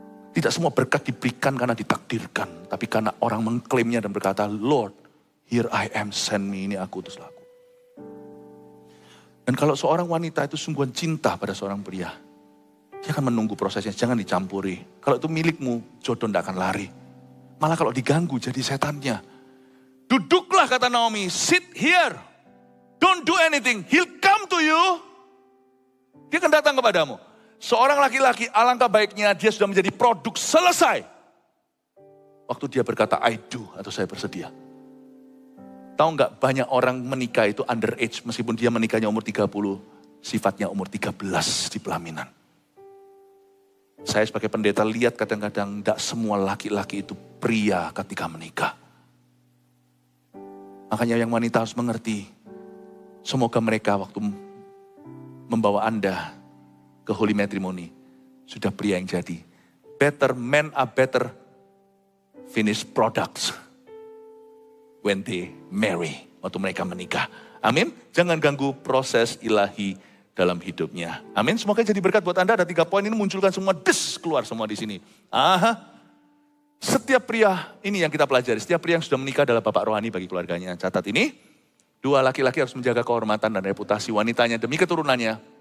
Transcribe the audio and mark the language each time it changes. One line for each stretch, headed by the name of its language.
Indonesian: Tidak semua berkat diberikan karena ditakdirkan. Tapi karena orang mengklaimnya dan berkata,
English: Lord, here I am, send me,
Indonesian: ini aku, utuslah aku. Dan kalau seorang wanita itu sungguhan cinta pada seorang pria, dia akan menunggu prosesnya, jangan dicampuri. Kalau itu milikmu, jodoh tidak akan lari. Malah kalau diganggu jadi setannya. Duduklah kata Naomi,
English: sit here. Don't do anything, he'll come to you.
Indonesian: Dia akan datang kepadamu. Seorang laki-laki, alangkah baiknya dia sudah menjadi produk selesai. Waktu dia berkata,
English: I do,
Indonesian: atau saya bersedia. Tahu nggak banyak orang menikah itu underage, meskipun dia menikahnya umur 30, sifatnya umur 13 di pelaminan. Saya sebagai pendeta lihat kadang-kadang tidak semua laki-laki itu pria ketika menikah. Makanya yang wanita harus mengerti, semoga mereka waktu membawa Anda ke holy matrimony, sudah pria yang jadi.
English: Better men are better finished products when they marry,
Indonesian: waktu mereka menikah. Amin. Jangan ganggu proses ilahi dalam hidupnya. Amin. Semoga jadi berkat buat Anda. Ada 3 poin ini munculkan semua, keluar semua di sini. Setiap pria, ini yang kita pelajari, setiap pria yang sudah menikah adalah bapak rohani bagi keluarganya. Catat ini, 2 laki-laki harus menjaga kehormatan dan reputasi wanitanya demi keturunannya.